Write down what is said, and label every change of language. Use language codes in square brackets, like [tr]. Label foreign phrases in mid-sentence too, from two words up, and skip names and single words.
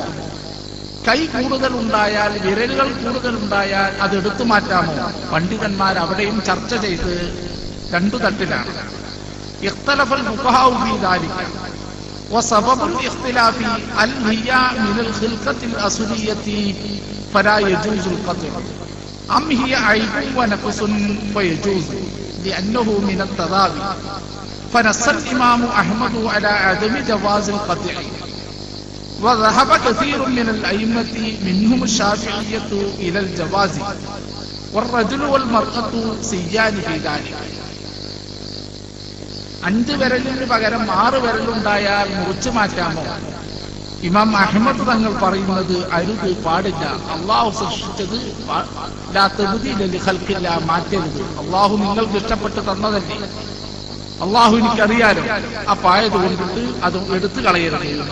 [ml] കൈ കൂടുതൽ ഉണ്ടായാൽ, വിരലുകൾ കൂടുതൽ ഉണ്ടായാൽ അത് എടുത്തു മാറ്റാമോ? പണ്ഡിതന്മാർ അവിടെയും ചർച്ച ചെയ്ത് 2 തട്ടിലാണ്. [ar] اختلف الفقهاء في ذلك وسبب الاختلاف أهي من الخلقة الأصلية فلا يجوز القطع أم هي عيب ونقص فيجوز لأنه من التضاد فنص الإمام أحمد على عدم جواز القطع وذهب كثير من الأئمة منهم الشافعية إلى الجواز والرجل والمرأة سيان في ذلك. [ml] 5 വിരലിന് പകരം 6 വിരലുണ്ടായാൽ മുറിച്ചു മാറ്റാമോ? ഇമാം അഹ്മദ് തങ്ങൾ പറയുന്നത് അരുത്, പാടില്ല. അള്ളാഹു സൃഷ്ടിച്ചത് മാറ്റരുത്. അള്ളാഹു നിങ്ങൾക്ക് ഇഷ്ടപ്പെട്ട് തന്നതല്ലേ, അള്ളാഹു എനിക്കറിയാലോ, അപ്പായത് കൊണ്ടിട്ട് അത് എടുത്തു കളയരുത്.